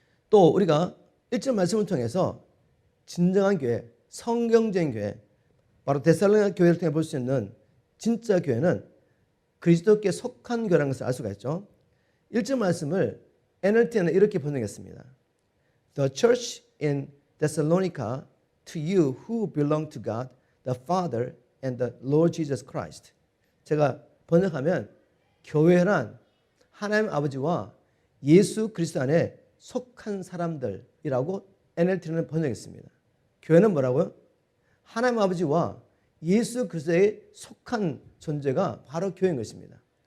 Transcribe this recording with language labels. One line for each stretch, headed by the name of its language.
Korean: 또 우리가 1절 말씀을 통해서 진정한 교회, 성경적인 교회, 바로 데살로니가 교회를 통해 볼 수 있는 진짜 교회는 그리스도께 속한 교회라는 것을 알 수가 있죠. 1절 말씀을 NLT는 이렇게 번역했습니다.
English: The church in Thessalonica, to you who belong to God, the Father and the Lord Jesus Christ.
Korean: 제가 번역하면 교회란 하나님 아버지와 예수 그리스도 안에 속한 사람들이라고 NLT는 번역했습니다. 교회는 뭐라고요? 하나님 아버지와 예수 그리스도에 속한 존재가 바로 교회인 것입니다.